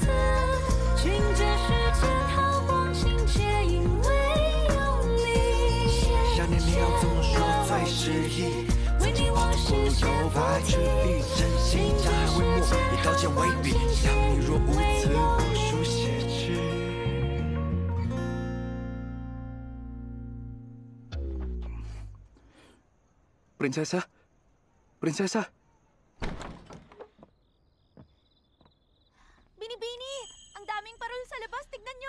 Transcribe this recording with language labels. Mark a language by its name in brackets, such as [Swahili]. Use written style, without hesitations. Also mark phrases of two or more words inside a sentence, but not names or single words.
[Chinese] 只因这世间好光景，皆因为有你。想念你要怎么说最适宜？为你我实现有白之意，真心将爱为墨，以刀剑为笔，想你若无词，我书写之。 [Filipino] Prinsesa? Prinsesa? Binibini! Ang daming parol sa labas, tignan nyo!